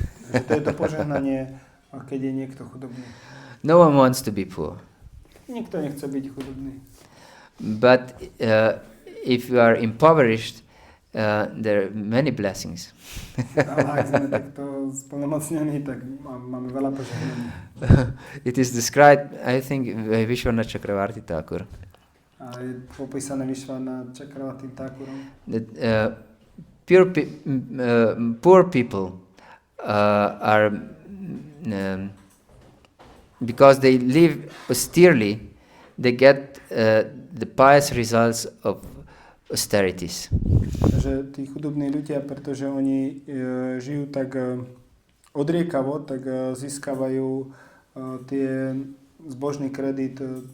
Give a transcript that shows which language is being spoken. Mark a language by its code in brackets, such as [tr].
[sk] To je to požehnanie, keď je niekto chudobný. [en] No one wants to be poor. [sk] Nikto nechce byť chudobný. [en] But if you are impoverished, there are many blessings. [sk] Ale ak sme takto splnomocnení, tak máme veľa požehnaní. [en] It is described, I think, by Vishwana Chakravarti Thakur. [sk] A je popísané Vishwana Chakravarti Thakurom. [en] That poor people are, because they live austerely, they get the pious results of austerities. [sk] Takže tí chudobní ľudia, pretože oni žijú tak odriekavo, tak získavajú tie zbožný kredit